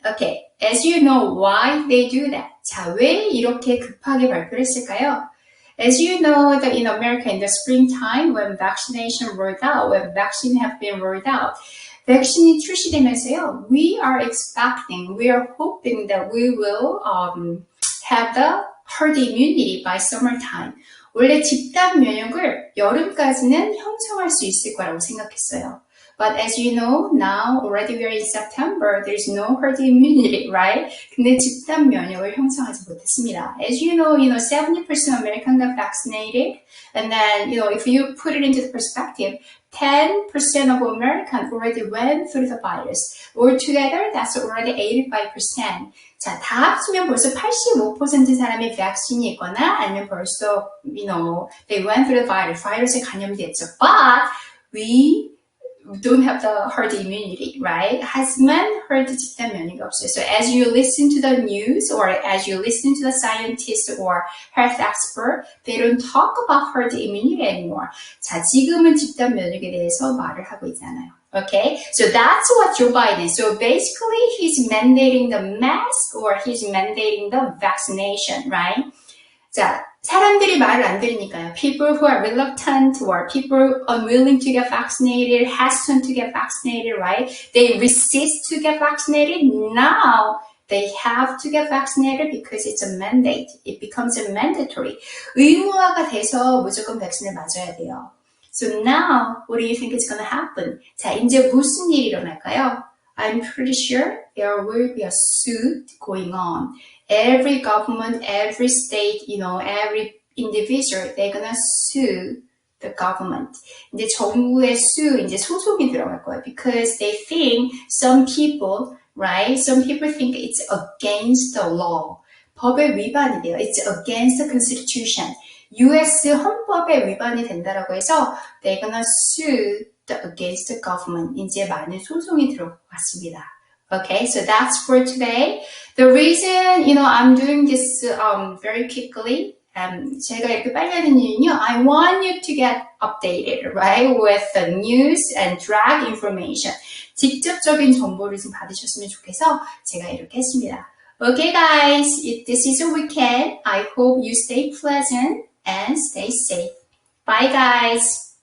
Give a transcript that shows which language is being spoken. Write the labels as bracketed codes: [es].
[en] Okay, as you know, why they do that? [ko] 자, 왜 이렇게 급하게 발표를 했을까요? [en] As you know, that in America in the springtime, when vaccination rolled out, when vaccine have been rolled out, [ko] 백신이 출시되면서요, [en] we are hoping that we will have the herd immunity by summertime. [ko] 원래 집단 면역을 여름까지는 형성할 수 있을 거라고 생각했어요. [en] But as you know, now already we are in September, there is no herd immunity, right? [ko] 근데 집단 면역을 형성하지 못했습니다. [en] As you know, 70% American got vaccinated, and then, if you put it into the perspective, 10% of Americans already went through the virus. Altogether, that's already 85%. [ko] 자, 다 합치면 벌써 85% 사람이 백신이 있거나 아니면 벌써, [en] they went through the virus. [ko] 바이러스에 감염됐죠. [en] But we don't have the herd immunity, right? [ko] 하지만 herd 집단 면역이 없어요. [en] So as you listen to the news or as you listen to the scientists or health expert, they don't talk about herd immunity anymore. [ko] 자, 지금은 집단 면역에 대해서 말을 하고 있잖아요. [en] Okay, so that's what Joe Biden is. So basically, he's mandating the mask or he's mandating the vaccination, right? [ko] 자, 사람들이 말을 안 들으니까요. [en] People who are reluctant or people unwilling to get vaccinated, hesitant to get vaccinated, right? They resist to get vaccinated. Now they have to get vaccinated because it's a mandate. It becomes a mandatory. [ko] 의무화가 돼서 무조건 백신을 맞아야 돼요. [en] So now, what do you think is going to happen? [ko] 자, 이제 무슨 일이 일어날까요? [en] I'm pretty sure there will be a suit going on. Every government, every state, every individual, they're gonna sue the government. [ko] 이제 정부의 [en] sue, [ko] 이제 소송이 들어갈 거예요. [en] Because they think some people, right? Some people think it's against the law. [ko] 법의 위반이 돼요. [en] It's against the constitution. US [ko] 헌법에 위반이 된다라고 해서 [en] they're gonna sue against the government. [ko] 이제 많은 소송이 들어갈 것 같습니다. [en] Okay, so that's for today. The reason, I'm doing this very quickly, [ko] 제가 이렇게 빨리 하는 이유는요, [en] I want you to get updated, right, with the news and drag information. [ko] 직접적인 정보를 좀 받으셨으면 좋겠어 제가 이렇게 했습니다. [en] Okay, guys, this is a weekend. I hope you stay pleasant and stay safe. Bye, guys.